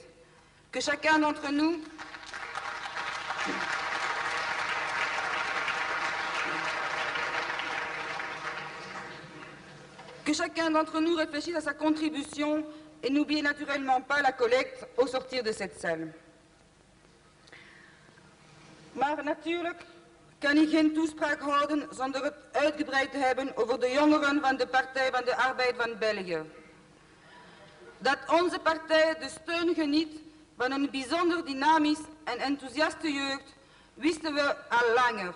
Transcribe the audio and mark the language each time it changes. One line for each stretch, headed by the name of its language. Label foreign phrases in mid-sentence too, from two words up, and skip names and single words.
French: Que chacun d'entre nous réfléchisse à sa contribution et n'oublie naturellement pas la collecte au sortir de cette salle.
Dutch: Maar natuurlijk kan ik geen toespraak houden zonder het uitgebreid te hebben over de jongeren van de Partij van de Arbeid van België. Dat onze partij de steun geniet van een bijzonder dynamisch en enthousiaste jeugd, wisten we al langer.